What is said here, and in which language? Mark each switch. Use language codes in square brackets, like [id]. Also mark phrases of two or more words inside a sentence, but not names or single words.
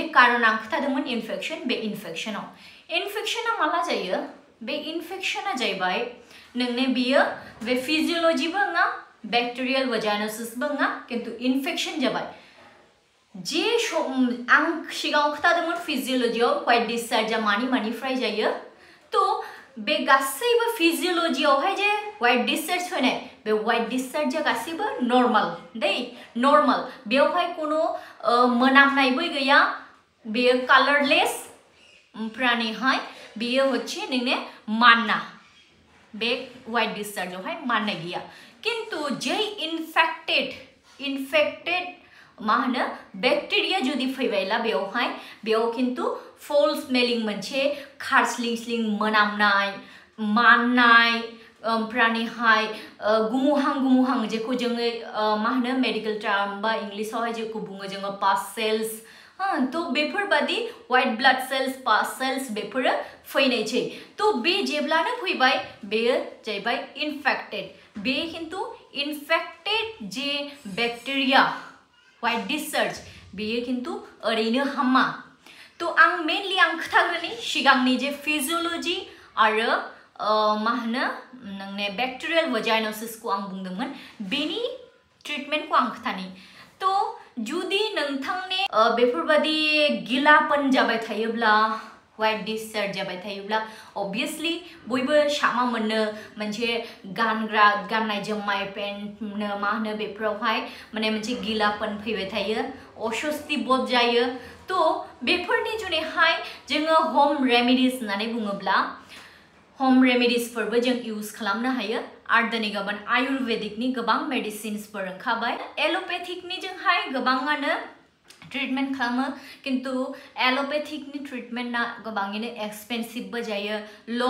[brx] कारण आं खोथादोंमोन इनफेक्शन बे इनफेक्शना माला जायो बे इनफेक्शना जाहैबाय नोंने बियो बे फिजियोलॉजीबो नङा [en] bacterial vaginosisbo [brx] नङा किन्तु इनफेक्शन जाबाय जे आं सिगाङाव खोथादोंमोन फिजियोलॉजीआव व्हाइट डिस्चार्जआ मानिफ्राय जायो तो बे गासैबो फिजियोलॉजीआवहाय जे [en] white discharge [brx] फैनाय बे [en] white discharge [brx] गासिबो normal दै normal बेवहाय कोनो मोनामनायबो गैया बेयो colorless ओमफ्रायहाय बेयो होच्छे नोंने मानना बे [en] white discharge [brx] आवहाय माननाय गैया किन्तु जै infected मा होनो बैक्टेरिया जुदि फैबायला बेयाव किन्तु [en] foul smelling [brx] मोनसे खारस्लिं मोनामनाय माननाय ओमफ्रायहाय गुमुहां जेखौ जोङो मा होनो [en] medical term [brx] बा इंलिशआवहाय जेखौ बुङो जोङो [en] pus cells [brx] तो बेफोरबादि [en] white blood cells pus cells [brx] बेफोरो फैनाय छै तो बे जेब्लानो फैबाय बेयो जाहैबाय infected बे किन्तु infected जे बैक्टेरिया [en] white discharge [brx] बेयो किन्तु ओरैनो हामा तो आं मेनलि आं खोथाग्रोनि सिगांनि जे फिजियोलॉजी आरो मा होनो नोंने [en] bacterial vaginosis [brx] को आं बुंदोंमोन बेनि ट्रिटमेन्ट को आं खोथानि तो जुदि नोंथांनि बेफोरबादि गिलापन जाबाय थायोब्ला [en] white discharge [brx] जाबाय थायोब्ला obviously बयबो सामा मोननो मोनसे गाननाय जोमनाय पेन्ट मा होनो बेफोरावहाय माने मोनसे गिलापन फैबाय थायो अस्वस्ति बोध जायो तो बेफोरनि जुनैहाय जोङो [en] home remedies [brx] होननानै बुङोब्ला [en] home remedies [brx] फोरबो जों यूज खालामनो हायो आरो दिनै गाबोन आयुर्वेदिकनि गोबां मेडिसिन्स फोर ओंखारबाय एलोपैथिकनि जोंहाय गोबाङानो ट्रिटमेन्ट खालामो किन्तु एलोपैथिकनि ट्रिटमेन्टआ गोबाङैनो एक्सपेन्सिभबो जायो लं